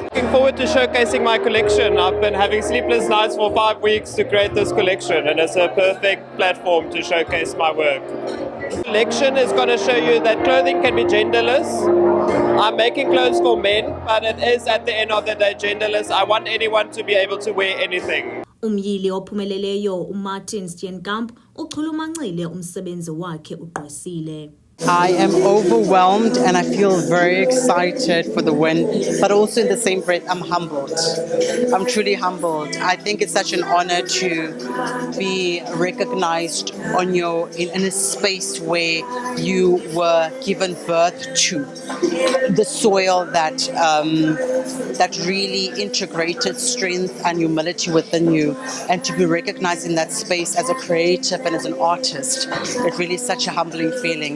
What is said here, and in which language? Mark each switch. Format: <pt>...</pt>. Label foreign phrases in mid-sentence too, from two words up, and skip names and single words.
<en>Looking forward to showcasing my collection. I've been having sleepless nights for 5 weeks to create this collection, and it's a perfect platform to showcase my work. The collection is going to show you that clothing can be genderless. I'm making clothes for men, but it is at the end of the day genderless. I want anyone to be able to wear anything.</en> <xh>Umyili ophumeleleyo uMartin Steenkamp uxhulumancile umsebenzi wakhe ugqwesile.</xh> <en>I am overwhelmed and I feel very excited for the win, but also in the same breath, I'm humbled. I'm truly humbled. I think it's such an honor to be recognized in a space where you were given birth to, the soil that really integrated strength and humility within you, and to be recognized in that space as a creative and as an artist, it really is such a humbling feeling.</en>